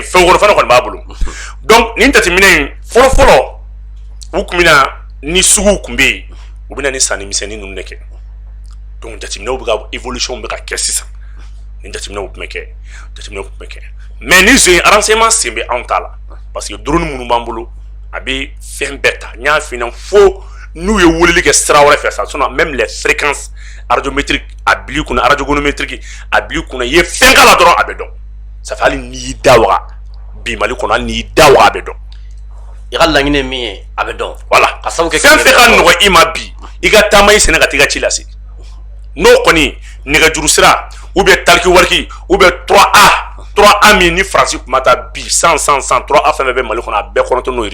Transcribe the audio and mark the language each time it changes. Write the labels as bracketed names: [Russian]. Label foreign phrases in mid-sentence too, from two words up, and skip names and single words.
[Bambara] fɛn kɔnɔ fɛn dɔ kɔni b'a bolo donc nin jateminɛ in fɔlɔ u kun bɛna ni suguw kun bɛ yen u bɛna ni sanni misɛnnin ninnu de kɛ donc jateminɛw bɛ ka évolution bɛ ka kɛ sisan nin jateminɛw tun bɛ kɛ mais ni renseignement sen bɛ anw ta la parce que drone minnu b'an bolo a bɛ fɛn bɛɛ ta n y'a f'i ɲɛna fo n'u ye weleli kɛ sira wɛrɛ fɛ sa [French] sinon même les fréquences radiométriques [Bambara] a bil'i kunna radiogonométrique a bil'i kunna i ye fɛn k'a la dɔrɔn a bɛ dɔn [French] ça fait [Bambara] hali n'i y'i da waga bi Mali kɔnɔ hali n'i y'i da waga a bɛ dɔn i ka laɲini ye min ye a bɛ dɔn voilà ka sabu kɛ fɛn fɛn ka nɔgɔ i ma bi i ka taama i sɛnɛ ka t'i ka ci lase n'o kɔni nɛgɛjuru sira [French] ou bien [Bambara] taliki wariki [French] ou bien [Bambara] 3A min ni Faransi kun ma taa bi 100 3A fɛn fɛn bɛ Mali kɔnɔ a bɛɛ kɔnɔntɔn n'o ye